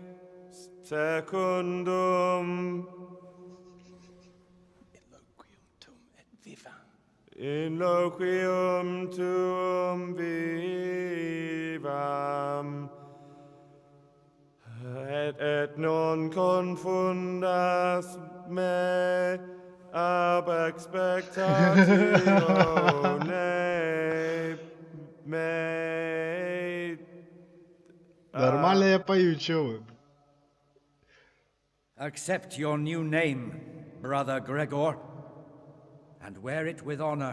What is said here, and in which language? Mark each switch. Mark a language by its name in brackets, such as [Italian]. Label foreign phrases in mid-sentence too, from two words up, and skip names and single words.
[Latin] secundum in loquium tuum vivam, et non confundas me ab expectatione me. [Russian] Нормально я пою, чё вы? [English] Accept your new name, Brother Gregor, and wear it with honor.